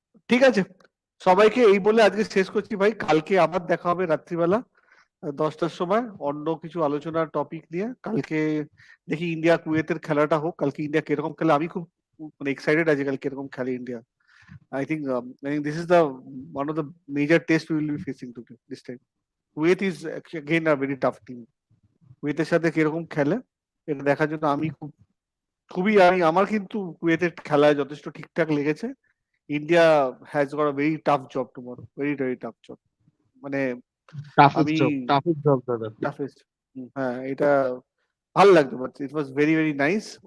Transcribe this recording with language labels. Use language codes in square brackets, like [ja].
[bn] ঠিক আছে, সবাইকে এই বলে আজকে শেষ করছি ভাই। কালকে আবার দেখা হবে রাত্রিবেলা 10টার সময় অন্য কিছু আলোচনার টপিক নিয়ে। কালকে দেখি ইন্ডিয়া কুয়েতের খেলাটা হোক, কালকে ইন্ডিয়া কিরকম খেলে, আমি খুব মানে এক্সাইটেড আছি কালকে কিরকম খেলে India. [en] I think this is the one of the major tests we will be facing today this time. Kuwait is again a very tough team. [bn] কুয়েতের সাথে কিরকম খেলে এটা দেখার জন্য আমি আমার কিন্তু কুয়েতের খেলায় যথেষ্ট ঠিকঠাক লেগেছে। [en] India has got a very tough job tomorrow, very very tough job. [bn] মানে আমি [en] Toughest job দাদা। Toughest, [bn] হ্যাঁ এটা ভালো লাগতো, [en] But it was very very nice.